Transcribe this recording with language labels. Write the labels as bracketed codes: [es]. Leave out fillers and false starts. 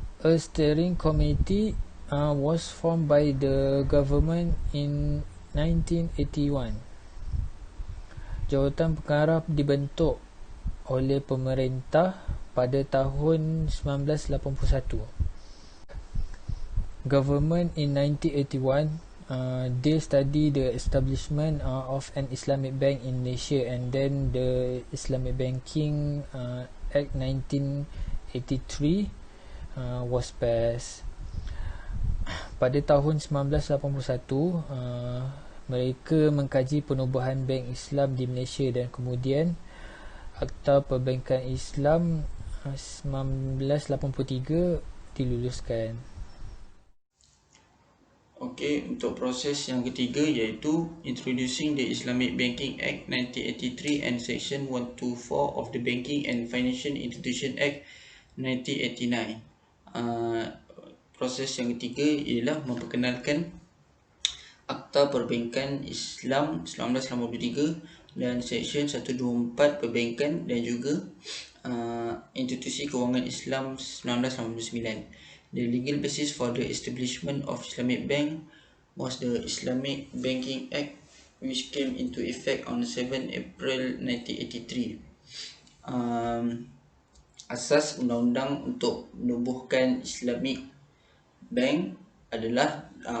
[en] A steering committee was formed by the government in 1981. [ms] Jawatan pengarah dibentuk oleh pemerintah pada tahun 1981. [en] Government in 1981 they study the establishment of an Islamic bank in Malaysia, and then the Islamic Banking Act 1983 was passed. [ms] Pada tahun 1981 mereka mengkaji penubuhan bank Islam di Malaysia dan kemudian Akta Perbankan Islam 1983 diluluskan. Untuk proses yang ketiga iaitu [en] Introducing the Islamic Banking Act 1983 and Section 124 of the Banking and Financial Institution Act 1989. [ms] Proses yang ketiga ialah memperkenalkan Akta Perbankan Islam 1983 dan Section 124 Perbankan dan juga Institusi Kewangan Islam 1989. [en] The legal basis for the establishment of Islamic Bank was the Islamic Banking Act, which came into effect on 7 April 1983. [ms] Asas undang-undang untuk menubuhkan Islamic Bank adalah